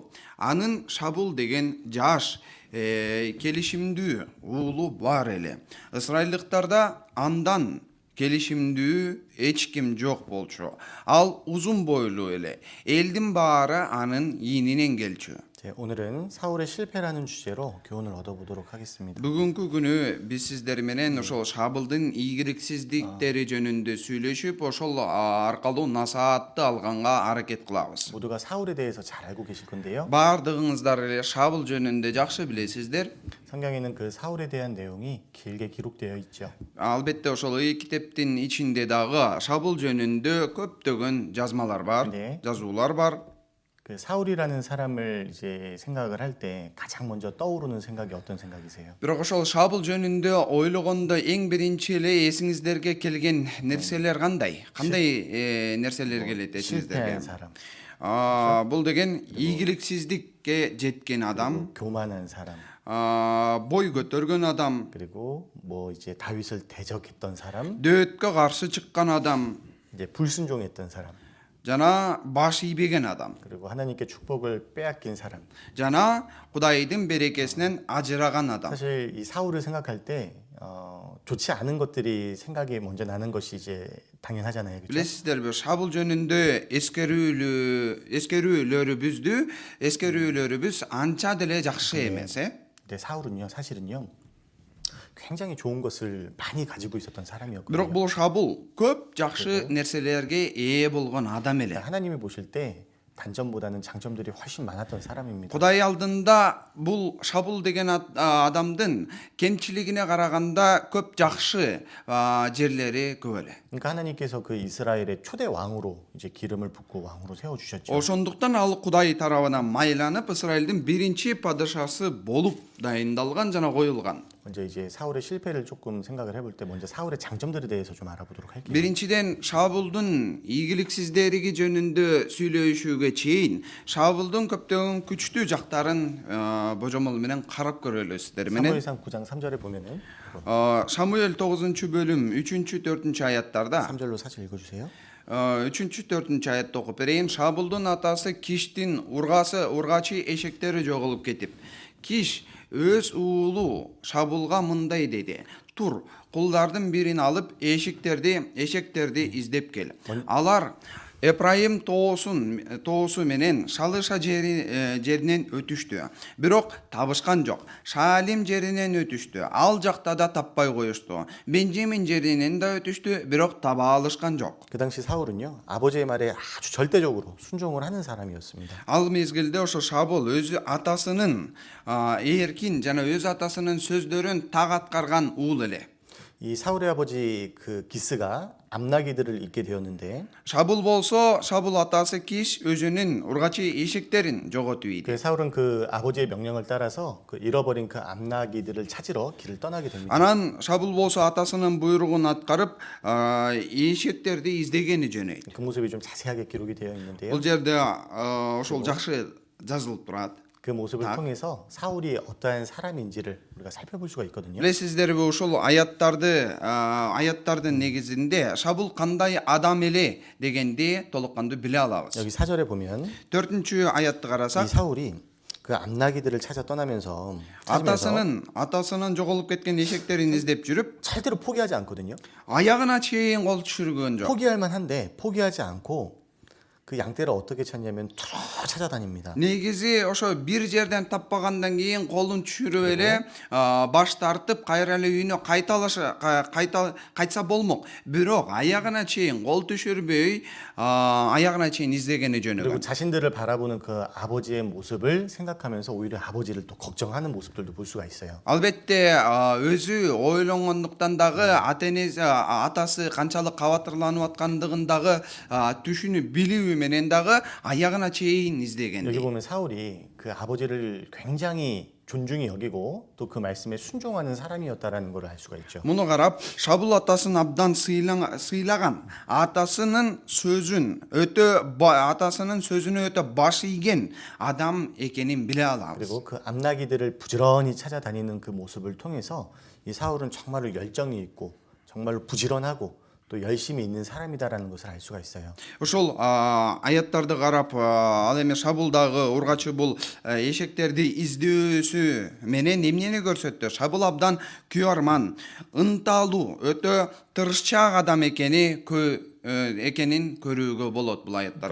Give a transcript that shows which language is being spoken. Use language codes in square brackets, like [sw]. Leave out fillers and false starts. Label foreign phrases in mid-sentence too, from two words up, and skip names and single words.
[ky] Анын Шабул деген жаш келишимдүү оглу бар эле. Израилликтарда андан келишимдүү эч ким жок болчу. Ал узун бойлу эле. Элдин баары анын ийининен келчү. [ko] 네, 오늘은 사울의 실패라는 주제로 교훈을 얻어보도록 하겠습니다. [ky] Bugünkü günü biz sizler menen ошол Шабылдын ийгиликсиздиктери жөнүндө сүйлөшүп, ошол аркылуу насаатты алганга аракет кылабыз. [ko] 모두가 사울에 대해서 잘 알고 계실 건데요. [ky] Бардыгыңыздар эле Шабыл жөнүндө жакшы билесиздер. [ko] 성경에는 그 사울에 대한 내용이 길게 기록되어 있죠. [ky] Албетте ошол китептин ичинде дагы Шабыл жөнүндө көптөгөн жазмалар бар, [ko] 네. [ky] жазуулар бар. [ko] 그 사울이라는 사람을 이제 생각을 할 때 가장 먼저 떠오르는 생각이 어떤 생각이세요? [ky] Бирок ошол Шабыл жөнүндө ойлогондо эң биринчи эле эсиңиздерге келген нерселер кандай? Кандай нерселер келет эсиңиздерге? [ko] 실패한 사람, [ky] Бул деген ийгиликсиздикке жеткен адам, [ko] 교만한 사람, [ky] бой көтөргөн адам, [ko] 그리고 뭐 이제 다윗을 대적했던 사람, [ky] дөөткө каршы чыккан адам, [ko] 이제 불순종했던 사람, [ky] жана баш ийбеген адам, [ko] 그리고 하나님께 축복을 빼앗긴 사람. [ky] жана Кудайдын берекесинен ажыраган адам. [ko] 사실 이 사울을 생각할 때 좋지 않은 것들이 생각이 먼저 나는 것이 이제 당연하잖아요, 그렇죠? [ky] Билесиздерби, Шабыл жөнүндө эскерүүлөрүбүз анча деле жакшы эмес, [ko] 근데 사울은요, 사실은요, 굉장히 좋은 것을 많이 가지고 있었던 사람이었거든요. [ky] Бирок бул Шабыл көп жакшы нерселерге ээ болгон адам эле. [ko] 하나님이 보실 때 단점보다는 장점들이 훨씬 많았던 사람입니다. [ky] Кудай алдында бул Шабыл деген адамдын кемчилигине караганда көп жакшы жерлери көп эле. [ko] 그러니까 하나님께서 그 이스라엘의 초대 왕으로 이제 기름을 붓고 왕으로 세워 주셨죠. [ky] Ошондуктан ал Кудай тарабынан майланып Исраилдин биринчи падышасы болуп дайындалган жана коюлган. [ko] 먼저 이제 사울의 실패를 조금 생각을 해볼 때 먼저 사울의 장점들에 대해서 좀 알아보도록 할게요. [ky] Биринчиден Шабылдын ийгиликсиздерги жөнүндө сүйлөшүүгө чейин Шабылдын көптөгөн күчтүү жактарын божомол менен карап көрөлү сиздер менен. [ko] 사무엘상 9장 3절에 보면은 [ky] Шамуэль 9 bölüm 3-4 аяттарда [ko] 3절로 사실 읽어주세요. [ky] 3-4 аятты окуп берейин. Шабылдын атасы Киштин ургачы эшектери жоголуп кетип, Киш өз уулу Шабылга мындай деди: "Тур, кулдардын бирин алып эшектерди издеп кел. Алар Эпрайым тоосу менен Шалыша жеринен өтүштү. Бирок табышкан жок. Шалим жеринен өтүштү. Ал жакта да таппай коюшту. Бенжамин жеринен да өтүштү. Бирок таба алышкан жок. [ko] 그 당시 사울은요, 아버지의 말에 아주 절대적으로 순종을 하는 사람이었습니다. [ky] Ал мезгилде ошо Шабыл өзү атасынын эркин жана өз атасынын сөздөрүн так аткарган уул эле. [ko] 이 사울의 아버지 그 기스가 암나기들을 잇게 되었는데 [ky] Шабыл болсо, Шабыл атасы Киш өзүнүн ургачы эшектерин жоготуп ийди. [ko] 그 사울은 그 아버지의 명령을 따라서 그 잃어버린 그 암나기들을 찾으러 길을 떠나게 됩니다. [ky] Анан Шабыл болсо атасынын буйругун аткарып, эшектерди издегени жөнөйт. [ko] 그 모습이 좀 자세하게 기록이 되어 있는데요. [ky] Бул жерде ошол жакшы жазылып турат. [ko] 그 모습을 통해서 사울이 어떠한 사람인지를 우리가 살펴볼 수가 있거든요. [ky] Билесиздерби, ошол аяттардын негизинде Шабыл кандай адам эле дегенди толуккандуу биле алабыз. [ko] 여기 4절에 보면 [ky] 4 аятты [ko] 이 [ky] карасак, [ko] 사울이 그 암나기들을 찾아 떠나면서 [ky] атасынын жоголуп кеткен эшектерин издеп жүрүп, [ko] 절대로 포기하지 않거든요. [ky] аягына чейин кол түшүргөн жок. [ko] 포기할 만한데 포기하지 않고 그 양떼를 어떻게 찾냐면 뚫어 찾아다닙니다. [ky] Негизи ошо бир жерден таппагандан кийин колун түшүрүп эле баш тартып кайра эле үйүнө кайтса болмок. Бирок аягына чейин кол түшүрбөй, аягына чейин издегени [ko] 그리고 [ky] жөнүгөн. [ko] 자신들을 바라보는 그 아버지의 모습을 생각하면서 오히려 아버지를 또 걱정하는 모습들도 볼 수가 있어요. [ky] Албетте өзү ойлонгондуктан дагы атасы канчалык кабатырланып аткандыгын дагы түшүнүп билүү менен дагы аягына чейин [ko] 여기 [ky] издегенди. [ko] 보면 사울이 그 아버지를 굉장히 존중히 여기고 또 그 말씀에 순종하는 사람이었다라는 걸 알 수가 있죠. [ky] Муну карап, Шабул атасын абдан сыйлаган, атасынын сөзүнө өтө баш ийген адам экенин биле алабыз. [ko] 그리고 그 암나기들을 부지런히 찾아다니는 그 모습을 통해서 이 사울은 정말로 열정이 있고 정말로 부지런하고 또 열심히 있는 사람이다라는 것을 알 수가 있어요. [ky] Ошол аяттарды карап, ал эми Шабулдагы ургачы бул эшектерди издөөсү менен эмнени көрсөттү? Шабул абдан күйарман, ынталуу, өтө тырышчаак адам экенин көрүүгө болот бул аяттар